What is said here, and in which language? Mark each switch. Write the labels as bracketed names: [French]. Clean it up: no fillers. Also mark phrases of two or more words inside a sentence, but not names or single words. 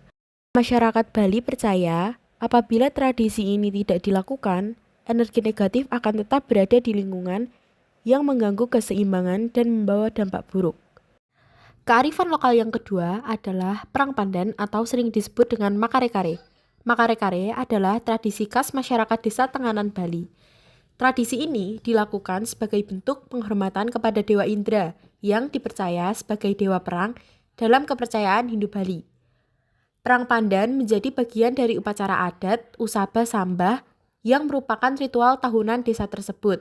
[Indonesian] Masyarakat Bali percaya apabila tradisi ini tidak dilakukan, energi negatif akan tetap berada di lingkungan yang mengganggu keseimbangan dan membawa dampak buruk. Kearifan lokal yang kedua adalah perang pandan atau sering disebut dengan makare-kare. Makare-kare adalah tradisi khas masyarakat desa Tenganan Bali. Tradisi ini dilakukan sebagai bentuk penghormatan kepada Dewa Indra yang dipercaya sebagai dewa perang dalam kepercayaan Hindu Bali. Perang pandan menjadi bagian dari upacara adat Usaba Sambah yang merupakan ritual tahunan desa tersebut.